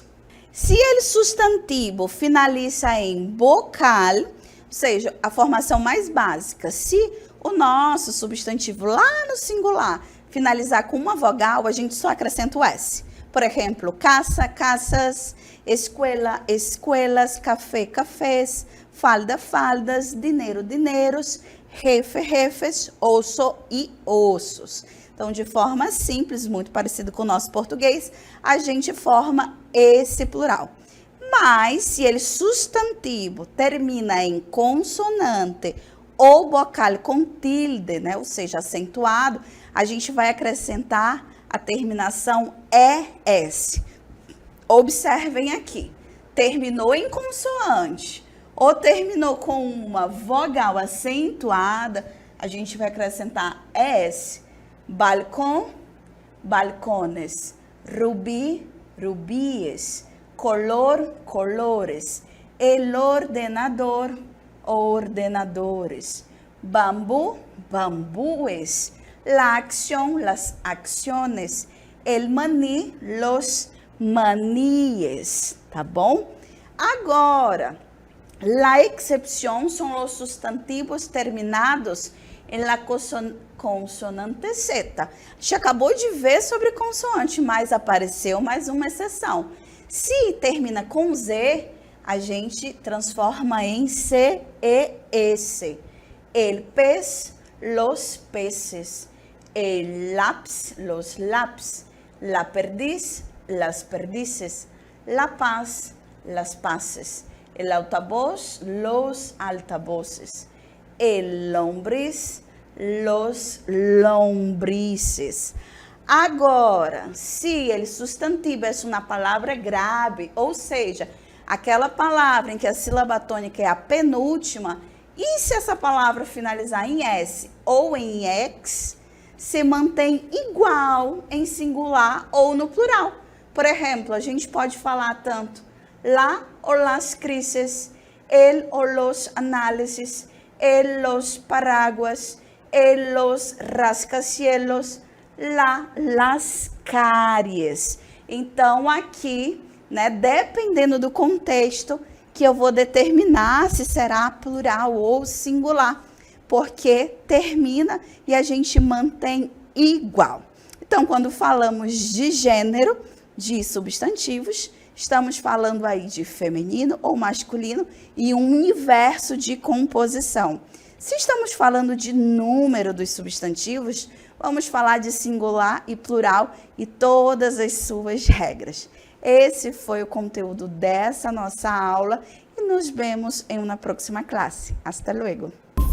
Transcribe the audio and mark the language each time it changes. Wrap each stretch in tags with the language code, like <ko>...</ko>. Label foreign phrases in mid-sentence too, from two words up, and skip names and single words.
<pt>Se ele substantivo finaliza em vocal, ou seja, a formação mais básica, se o nosso substantivo lá no singular finalizar com uma vogal, a gente só acrescenta o S. Por exemplo, caça, caças, escola, escolas, café, cafés, falda, faldas, dinheiro, dinheiros,</pt> <es>jefe, jefes,</es> <pt>osso e ossos. Então, de forma simples, muito parecido com o nosso português, a gente forma esse plural. Mas, se ele substantivo termina em consonante ou vocal com tilde, né, ou seja, acentuado, a gente vai acrescentar a terminação ES. Observem aqui, terminou em consoante ou terminou com uma vogal acentuada, a gente vai acrescentar ES.</pt> <es>Balcão, balcones, rubi, rubíes, color, colores, el ordenador, ordenadores, bambu, bambúes, la acción, las acciones, el maní, los maníes,</es> <pt>tá bom? Agora,</pt> <es>la excepción</es> <pt>são os substantivos terminados em</pt> <es>la consonante</es> <pt>Z. A gente acabou de ver sobre consoante, mas apareceu mais uma exceção. Se termina com Z, a gente transforma em CES.</pt> <es>El pez, los peces. El lápiz, los lápiz. La perdiz, las perdices. La paz, las paces. El altavoz, los altavoces. El lombriz, los lombrices.</es> <pt>Agora, se o substantivo é uma palavra grave, ou seja, aquela palavra em que a sílaba tônica é a penúltima, e se essa palavra finalizar em S ou em X, se mantém igual em singular ou no plural. Por exemplo, a gente pode falar tanto la ou las crises,</pt> <es>el ou los análisis, el los paraguas, el los rascacielos, las caries.</es> <pt>Então, aqui, né, dependendo do contexto, que eu vou determinar se será plural ou singular, porque termina e a gente mantém igual. Então, quando falamos de gênero, de substantivos, estamos falando aí de feminino ou masculino e um universo de composição. Se estamos falando de número dos substantivos, vamos falar de singular e plural e todas as suas regras. Esse foi o conteúdo dessa nossa aula e nos vemos em uma próxima classe.</pt> <es>Hasta luego!</es>